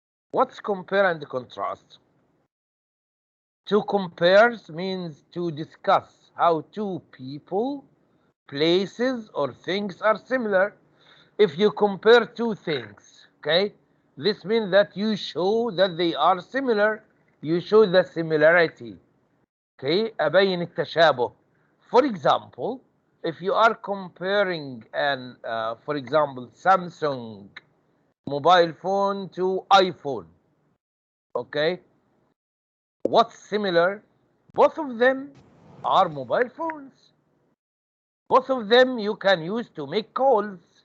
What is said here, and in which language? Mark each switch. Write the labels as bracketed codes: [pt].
[en] What's compare and contrast? To compare means to discuss how two people, places, or things are similar. If you compare two things, okay, this means that you show that they are similar. You show the similarity. [ar] Okay, أبين التشابه. [en] For example, if you are comparing for example, Samsung mobile phone to iPhone, okay, what's similar? Both of them are mobile phones. Both of them you can use to make calls.